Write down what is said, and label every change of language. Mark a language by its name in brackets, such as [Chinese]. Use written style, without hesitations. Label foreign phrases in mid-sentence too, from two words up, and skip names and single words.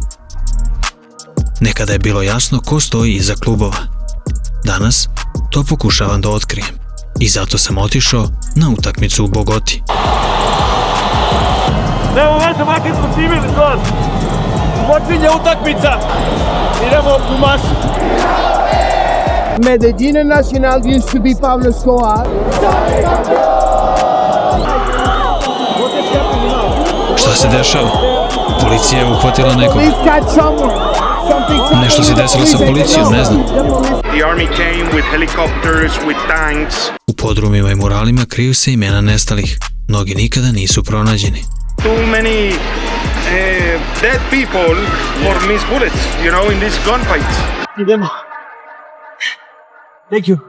[Serbian] Nekada je bilo jasno ko stoji iza klubova. Danas to pokušavam da otkrijem i zato sam otišao na utakmicu u Bogoti. Evo veze, makar smo snimili to. Počinje utakmica. Idemo u masu. [English] Medellin Nacional used to be Pablo Escobar. [Serbian] Šta se dešava? Policija je uhvatila nekog. Nešto se desilo sa policijom, ne znam. U podrumima i muralima kriju se imena nestalih. Mnogi nikada nisu pronađeni. [English] Too many dead people for missed bullets, you know, in these gunfights. Idemo. Thank you.